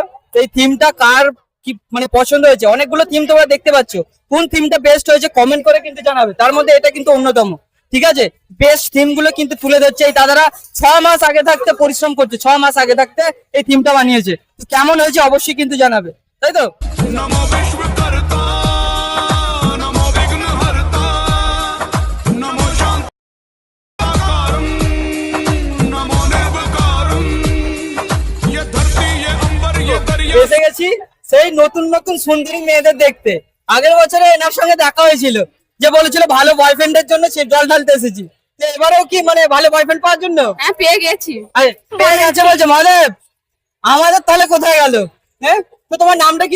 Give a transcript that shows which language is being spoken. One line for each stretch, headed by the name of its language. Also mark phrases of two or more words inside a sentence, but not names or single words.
Bangla: তো এই থিমটা কার কি মানে পছন্দ হয়েছে? অনেকগুলো থিম তোমরা দেখতে পাচ্ছ, কোন থিমটা বেস্ট হয়েছে কমেন্ট করে কিন্তু জানাবে। তার মধ্যে এটা কিন্তু অন্যতম, ঠিক আছে? বেস্ট থিম গুলো কিন্তু তুলে ধরছে এই দাদারা। 6 মাস আগে থাকতে পরিশ্রম করছে, 6 মাস আগে থাকতে এই থিমটা বানিয়েছে। তো কেমন হয়েছে অবশ্যই কিন্তু জানাবে, তাই তো?
Hindi: नमो विश्वकर्ता नमो विघ्नहर्ता नमो शांताकारं नमो निर्विकारं ये धरती ये अंबर ये दरिया
Bangla: এসে গেছি সেই নতুন নতুন সুন্দরী মেয়েদের দেখতে। আগের বছরে এনার সঙ্গে দেখা হয়েছিল, যে বলেছিল ভালো বয়ফ্রেন্ডের জন্য সে জল ঢালতে এসেছি। তো এবারেও কি মানে ভালো বয়ফ্রেন্ড পাওয়ার জন্য? হ্যাঁ পেয়ে গেছি। আরে পেয়ে গেছে বলছে মহাদেব, আমাদের তাহলে কোথায় গেল? হ্যাঁ। তো তোমার নামটা কি?